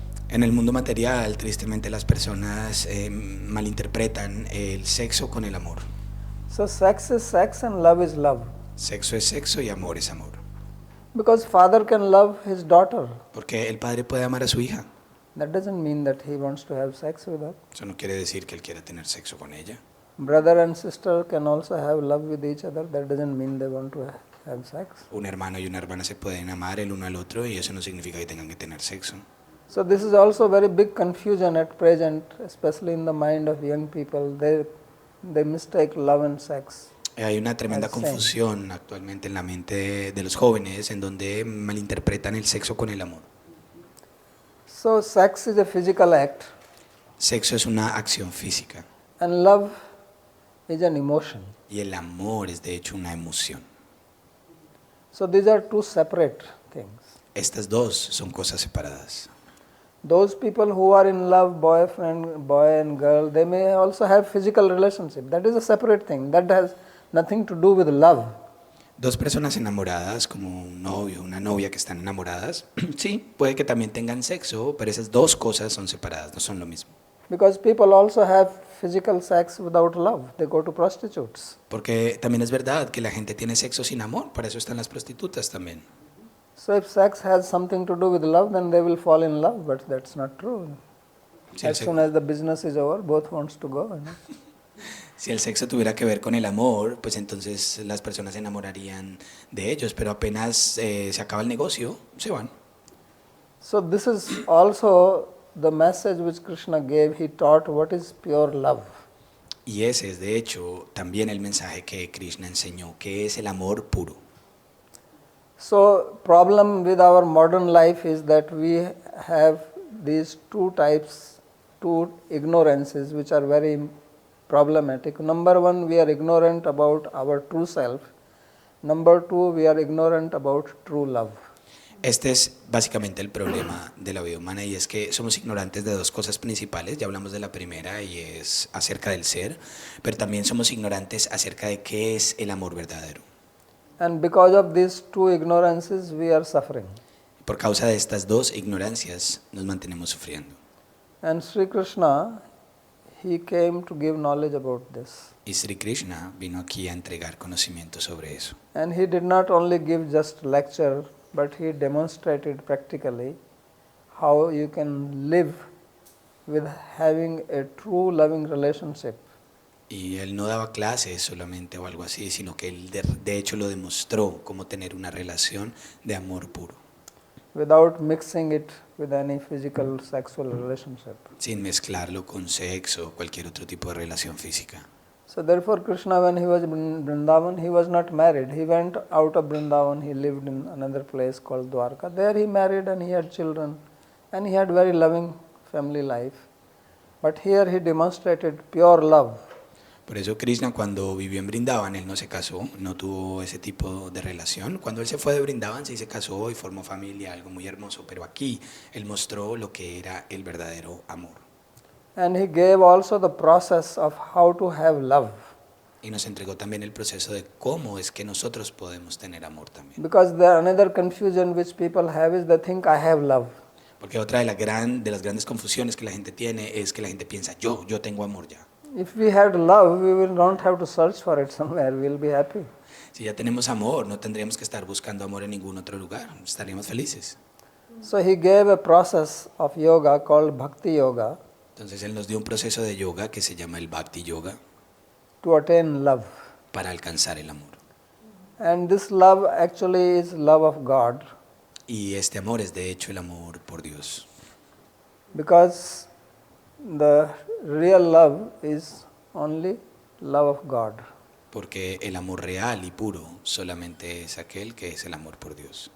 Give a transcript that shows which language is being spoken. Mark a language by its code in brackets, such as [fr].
[es] En el mundo material, tristemente, las personas malinterpretan el sexo con el amor. [en] So sex is sex and love is love. [es] Sexo es sexo y amor es amor. [en] Because father can love his daughter. [es] Porque el padre puede amar a su hija. [en] That doesn't mean that he wants to have sex with her. [es] Eso no quiere decir que él quiera tener sexo con ella. [en] Brother and sister can also have love with each other. That doesn't mean they want to have sex. [es] Un hermano y una hermana se pueden amar el uno al otro y eso no significa que tengan que tener sexo. [en] So this is also very big confusion at present, especially in the mind of young people. They mistake love and sex. [es] Hay una tremenda confusión actualmente en la mente de los jóvenes en donde malinterpretan el sexo con el amor. [en] So sex is a physical act. [es] Sexo es una acción física [en] And love is an emotion. [es] y el amor es de hecho una emoción. [en] So these are two separate things. [es] Estas dos son cosas separadas. [en] Those people who are in love, boy and girl, they may also have physical relationship. That is a separate thing. That has nothing to do with love. [es] Dos personas enamoradas, como un novio, una novia que están enamoradas, sí, puede que también tengan sexo, pero esas dos cosas son separadas, no son lo mismo. [en] Because people also have physical sex without love. They go to prostitutes. [es] Porque también es verdad que la gente tiene sexo sin amor, para eso están las prostitutas también. [en] So if sex has something to do with love, then they will fall in love, but that's not true. [es] Si [en] As soon as the business is over, both wants to go. [es] Si el sexo tuviera que ver con el amor, pues entonces las personas se enamorarían de ellos, pero apenas se acaba el negocio, se van. [en] So this is also the message which Krishna gave. He taught what is pure love. [es] Y ese es de hecho también el mensaje que Krishna enseñó, que es el amor puro. [en] So problem with our modern life is that we have these two types, two ignorances which are very problematic. Number one, we are ignorant about our true self. Number two, we are ignorant about true love. [es] Este es básicamente el problema de la vida humana y es que somos ignorantes de dos cosas principales. Ya hablamos de la primera y es acerca del ser, pero también somos ignorantes acerca de qué es el amor verdadero. [en] And because of these two ignorances, we are suffering. [es] Por causa de estas dos ignorancias nos mantenemos sufriendo. [en] And Sri Krishna, he came to give knowledge about this. [es] Y Sri Krishna vino aquí a entregar conocimiento sobre eso. [en] And he did not only give just lecture, but he demonstrated practically how you can live with having a true loving relationship. [es] Y él no daba clases solamente o algo así, sino que él de hecho lo demostró cómo tener una relación de amor puro. [en] Without mixing it with any physical sexual relationship. [es] Sin mezclarlo con sexo o cualquier otro tipo de relación física. [en] So therefore Krishna, when he was in Vrindavan, he was not married. He went out of Vrindavan, he lived in another place called Dwarka. There he married and he had children and he had very loving family life. But here he demonstrated pure love. [es] Por eso Krishna cuando vivió en Vrindavan, él no se casó, no tuvo ese tipo de relación. Cuando él se fue de Vrindavan, sí se casó y formó familia, algo muy hermoso. Pero aquí él mostró lo que era el verdadero amor. [en] And he gave also the process of how to have love. [es] Y nos entregó también el proceso de cómo es que nosotros podemos tener amor también. [en] Because another confusion which people have is they think I have love. [es] Porque otra de las grandes confusiones que la gente tiene es que la gente piensa, yo tengo amor ya. [en] If we had love, we will not have to search for it somewhere. We will be happy. [es] Si ya tenemos amor, no tendríamos que estar buscando amor en ningún otro lugar, estaríamos felices. [en] So he gave a process of yoga called Bhakti Yoga. [es] Entonces él nos dio un proceso de yoga que se llama el Bhakti Yoga [en] to attain love. [es] para alcanzar el amor. [en] And this love actually is love of God. [es] Y este amor es de hecho el amor por Dios. [en] Because the real love is only love of God. [es] Porque el amor real y puro solamente es aquel que es el amor por Dios.